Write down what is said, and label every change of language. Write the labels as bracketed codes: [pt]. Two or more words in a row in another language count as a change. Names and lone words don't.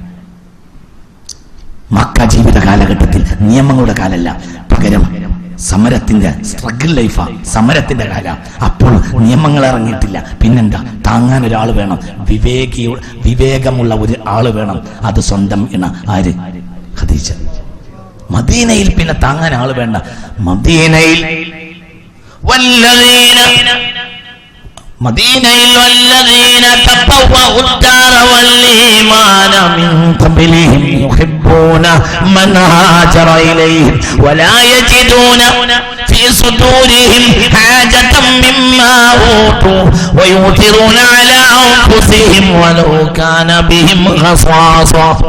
[ml] മക്ക ജീവിത കാലഘട്ടത്തിൽ നിയമങ്ങളുടെ കാലല്ല, പകരം സമരത്തിന്റെ [en] struggle life, [ml] സമരത്തിന്റെ കാല. അപ്പോൾ നിയമങ്ങൾ ഇറങ്ങിയിട്ടില്ല. പിന്നെന്താ? താങ്ങാൻ ഒരാൾ വേണം, വിവേകമുള്ള ഒരു ആള് വേണം. അത് സ്വന്തം ഇണ ആര്? ഖദീജ. മദീനയിൽ പിന്നെ താങ്ങാൻ ആള് വേണ്ട. [ar] മദീനയിൽ والذين تبوأوا الدار والإيمان من قبلهم يحبون من هاجر إليهم ولا يجدون في صدورهم حاجة مما أوتوا ويؤثرون على أنفسهم ولو كان بهم خصاصة